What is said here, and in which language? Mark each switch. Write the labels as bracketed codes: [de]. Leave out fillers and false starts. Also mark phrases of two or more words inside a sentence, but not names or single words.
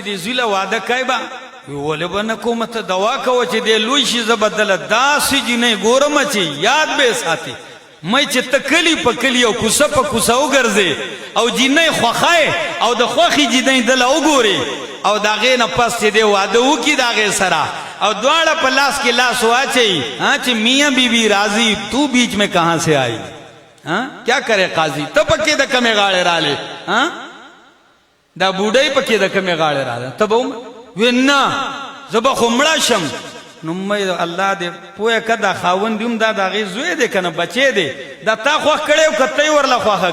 [ps] دې زوی له واده کوې به ولې به نه کومه ته دوا کوه چې دې لوی شي زه به دله داسې جینۍ ګورمه چې یاد به یې ساتي مې چې ته کلي په کلي او کوڅه په کوڅه وګرځې او جینۍ خوښه او د خوښې جینۍ دله وګورې او د هغې نه پس چې دې واده وکړي د هغې سره او دواړه په لاس کې لاس واچوي چې [ur] میاں بی بی راضی تو بیچ میں کہاں سے آئی کیا کرے قاضی [ps] ته پکې د کمې غاړې رالې دا بوډۍ پکې د کمې غاړې راله ته به وی نه زه به خو مړه شم نو مې الله دې پوهه که دا خاوند هم دا د هغې زوی دی که نه بچی دی دا تا خوښ کړی او که ته یې ورله خوښه